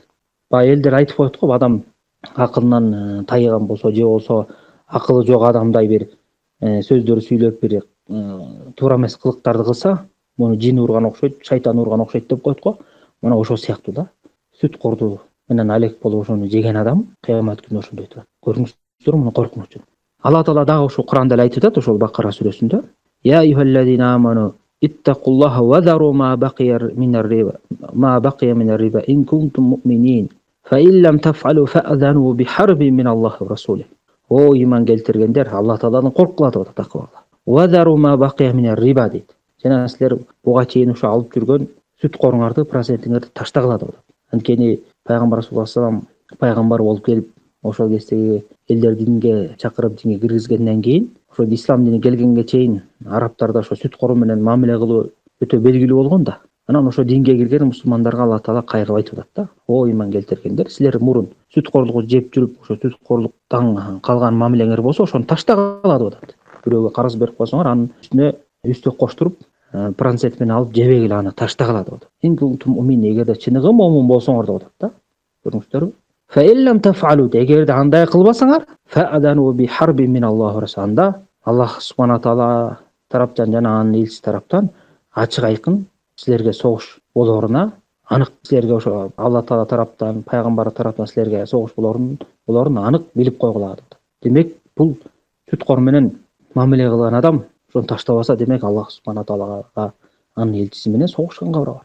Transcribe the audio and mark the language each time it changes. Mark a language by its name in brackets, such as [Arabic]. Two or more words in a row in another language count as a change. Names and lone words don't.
[Kyrgyz] Баягы элдер айтып коет го, адам акылынан тайган болсо же болсо акылы жок адамдай бир сөздөр сүйлөп бир туура эмес кылыктарды кылса, муну жин урган окшойт, шайтан урган окшойт деп коет го. Мына ошол сыяктуу да. Сүткорду менен алек болуп ошону жеген адам кыямат күнү ошондой турат. Көрүңүздөр муну коркунучун. Алла Таала дагы ошол Куранда айтып атат, ошол Бакара сүрөсүндө. [Arabic] Я يا أيها الذين آمنوا اتقوا الله وذروا ما بقي من الربا إن كنتم مؤمنين فإن لم تفعلوا فأذنوا بحرب من الله ورسوله. [Kyrgyz] О иман келтиргендер, Алла Тааладан коркула деп атат такыбалар. [Arabic] وذروا ما بقي من الربا дейт. [Kyrgyz] Жана силер буга чейин ошо алып жүргөн сүткоруңарды, процентиңерди таштагыла деп атат. Анткени Пайгамбар [Arabic] صلى الله عليه وسلم [Kyrgyz] пайгамбар болуп келип, ошол кездеги элдер динге чакырып динге киргизгенден кийин, ошо ислам дини келгенге чейин арабтарда ошо сүткору менен мамиле кылуу өтө белгилүү болгон да. Анан ошо динге кирген мусулмандарга Алла Таала кайрылып айтып атат да. О иман келтиргендер, силер мурун сүткорлугу жеп жүрүп, ошо сүткорлуктан калган мамилеңер болсо, ошону таштагыла деп атат. Бирөөгө карыз берип койсоңор, анын үстүнө үстөк коштуруп, процент менен алып жебегиле, аны таштагыла деп атат. [Arabic] إن كنتم مؤمنين, [Kyrgyz] эгерде чыныгы момун болсоңор деп атат да. Көрүңүздөрбү? [Arabic] فإن لم تفعلوا, [Kyrgyz] эгерде андай кылбасаңар, [Arabic] فأذنوا بحرب من الله ورسوله. الله سبحانه تعالى [Kyrgyz] тараптан жана анын элчиси тараптан ачык айкын силерге согуш болоруна, анык силерге ошо Алла Таала тараптан, пайгамбар тараптан силерге согуш болорун анык билип койгула деп. Демек, бул сүткор менен мамиле кылган адам ошону таштабаса, демек Аллах субхана таалага анын элчиси менен согушканга барабар.